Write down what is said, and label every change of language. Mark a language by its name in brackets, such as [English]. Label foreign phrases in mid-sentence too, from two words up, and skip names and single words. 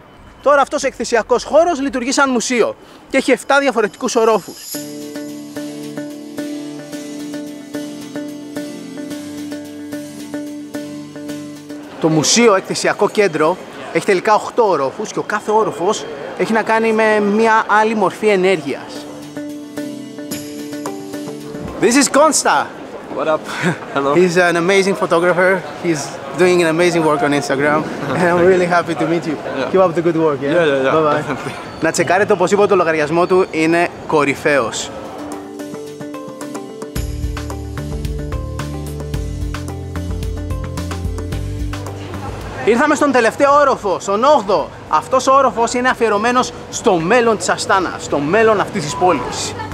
[Greek] Τώρα αυτός ο εκθεσιακός χώρος λειτουργεί σαν μουσείο και έχει 7 διαφορετικούς ορόφους. Το μουσείο εκθεσιακό κέντρο έχει τελικά 8 ορόφους και ο κάθε όροφος έχει να κάνει με μια άλλη μορφή ενέργειας. [English] This is Konsta. What up? Hello. He's an amazing photographer. He's doing an amazing work on Instagram. And I'm really happy to meet you. Yeah. Keep up the good work. Yeah. Bye bye. [Greek] Να τσεκάρετε οπωσδήποτε το λογαριασμό του, είναι κορυφαίος. Ήρθαμε στον τελευταίο όροφο, στον 8ο. Αυτός ο όροφος είναι αφιερωμένος στο μέλλον της Αστάνα, στο μέλλον αυτής της πόλης.